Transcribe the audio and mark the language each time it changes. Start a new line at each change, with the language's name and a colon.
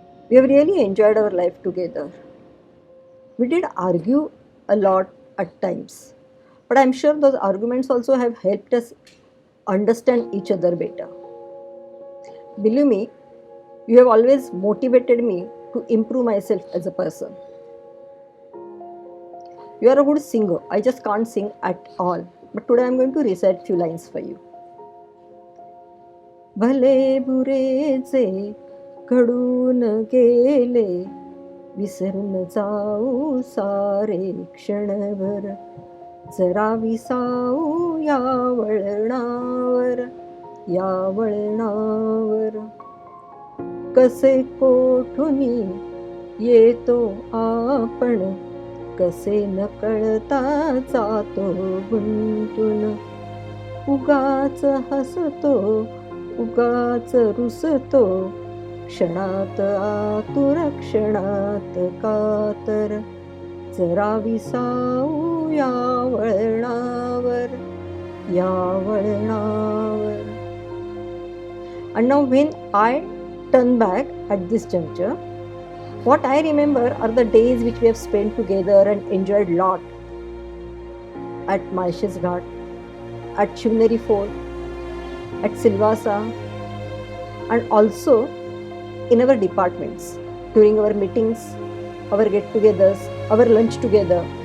English: We have really enjoyed our life together. We did argue a lot at times, but I'm sure those arguments also have helped us understand each other better. Believe me, you have always motivated me to improve myself as a person. You are a good singer. I just can't sing at all. But today I'm going to recite few lines for you.
Marathi: भले बुरेचे घडून गेले विसरून जाऊ सारे क्षणभर जरा विसाऊ या वळणावर, या वळणावर. कसे कोठुनी येतो आपण, कसे न कळता जातो गुंतून. उगाच हसतो, उगाच रुसतो, क्षणात आतुर क्षणात कातर. जरा विसाऊ या वळणावर, या वळणावर.
English: And now when I turn back at this juncture, what I remember are the days which we have spent together and enjoyed lot at Mauritius Ghat, at Shivneri Fort, at Silvassa, and also in our departments during our meetings, our get-togethers, our lunch together.